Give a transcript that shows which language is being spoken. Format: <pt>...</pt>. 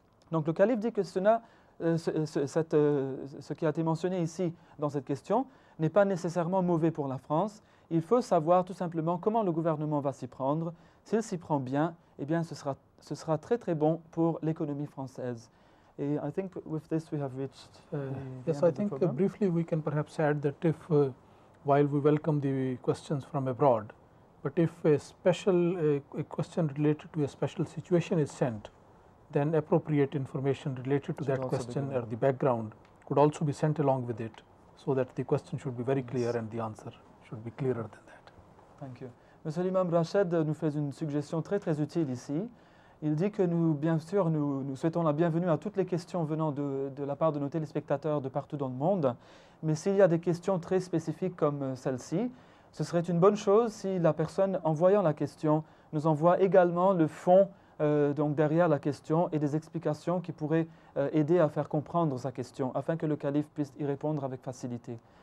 <fr>Donc le calife dit que ce qui a été mentionné ici dans cette question n'est pas nécessairement mauvais pour la France. Il faut savoir tout simplement comment le gouvernement va s'y prendre. S'il s'y prend bien, eh bien ce sera très très bon pour l'économie française.</fr> <en>Et I think with this we have reached yes, I think briefly we can perhaps add that if while we welcome the questions from abroad, but if a question related to a special situation is sent, then appropriate information related to that question or the background could also be sent along with it, so that the question should be very clear and the answer should be clearer than that. Thank you.</en> <fr>Monsieur l'imam Rached nous fait une suggestion très très utile ici. Il dit que bien sûr, nous souhaitons la bienvenue à toutes les questions venant de la part de nos téléspectateurs de partout dans le monde, mais s'il y a des questions très spécifiques comme celle-ci, ce serait une bonne chose si la personne, en voyant la question, nous envoie également le fond donc derrière la question et des explications qui pourraient aider à faire comprendre sa question, afin que le calife puisse y répondre avec facilité.</fr>